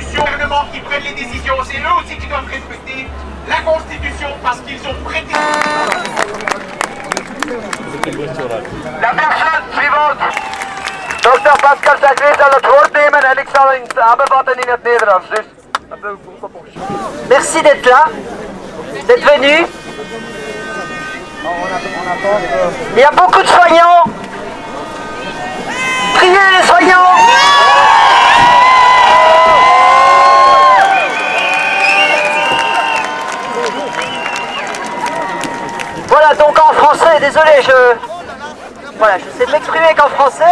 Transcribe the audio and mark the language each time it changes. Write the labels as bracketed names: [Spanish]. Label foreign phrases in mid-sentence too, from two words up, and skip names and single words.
[French] Les gouvernements qui prennent les décisions, c'est eux aussi qui doivent respecter la Constitution parce qu'ils ont prêté. La personne suivante. [Dutch] Dr. Pascal Sacré zal het woord nemen en ik zal een samenvatten in het Nederlands. Dus. [French] Merci d'être là, d'être venu. Il y a beaucoup de soignants. Priez les soignants. Voilà, donc en français, désolé, voilà, je sais m'exprimer qu'en français.